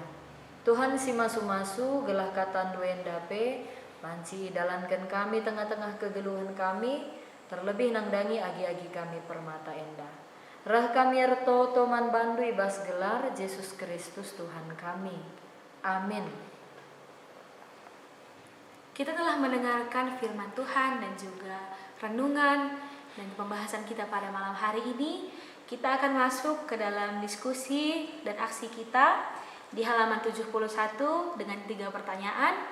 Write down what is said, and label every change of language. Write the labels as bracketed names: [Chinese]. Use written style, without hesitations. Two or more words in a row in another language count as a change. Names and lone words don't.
[Batak Karo] Tuhan si masu-masu gelah katan duenda pe banci dalankan kami tengah-tengah kegeluhan kami terlebih nangdangi agi-agi kami permata enda. Rah kami erto toman bandu ibas gelar Yesus Kristus Tuhan kami. Amin. [Indonesian] Kita telah mendengarkan firman Tuhan dan juga renungan dan pembahasan kita pada malam hari ini. Kita akan masuk ke dalam diskusi dan aksi kita di halaman 71 dengan 3 pertanyaan.